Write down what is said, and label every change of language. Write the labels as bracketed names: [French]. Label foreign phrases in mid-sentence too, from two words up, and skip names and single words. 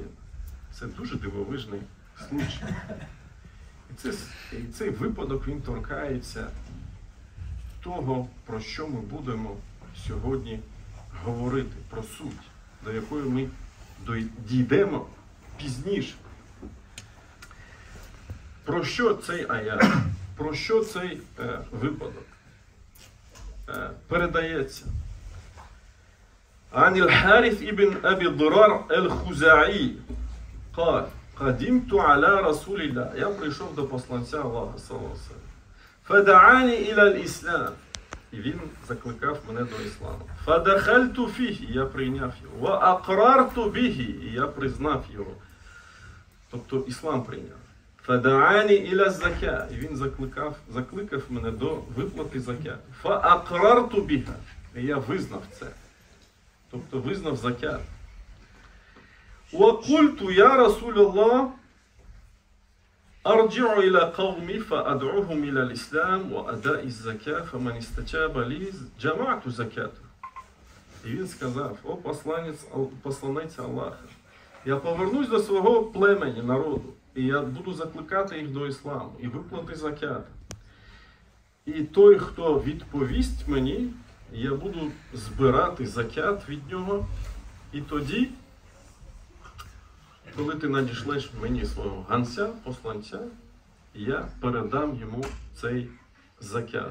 [Ukrainian] Це дуже дивовижний случай. І цей випадок, він торкається того, про що ми будемо сьогодні говорити, про суть, до якої ми дійдемо пізніше. Про що цей аят? Про що цей випадок? Передається. [Arabic] عن الحارث ابن أبي الضرار الخزاعي قال قدمت على رسول الله. [Ukrainian] Я прийшов до посланця Аллаха, [Arabic] صلى الله عليه وسلم. فدعاني إلى الإسلام. [Ukrainian] І він закликав мене до ісламу. [Arabic] فدخلت فيه. [Ukrainian] Я прийняв його. [Arabic] وأقررت به. [Ukrainian] І я признав його. Тобто іслам прийняв. [Arabic] فدعاني إلى الزكاة. [Ukrainian] І він закликав мене до виплати закят. [Arabic] فأقررت بها. [Ukrainian] І я визнав це. тобто визнав закят. [Arabic] وَقُلْتُ يَا رَسُولَ اللَّهِ أرجع إلى قومي فأدعوهم إلى الإسلام وأداء الزكاة فمن استجاب لي جمعت زكاته. [Ukrainian] І він сказав: о посланець Аллаха, я повернусь до свого племені, народу, і я буду закликати їх до ісламу, і виплати закят. І той, хто відповість мені, я буду збирати закят від нього, і тоді, коли ти надішлеш мені свого гонця, посланця, я передам йому цей закят.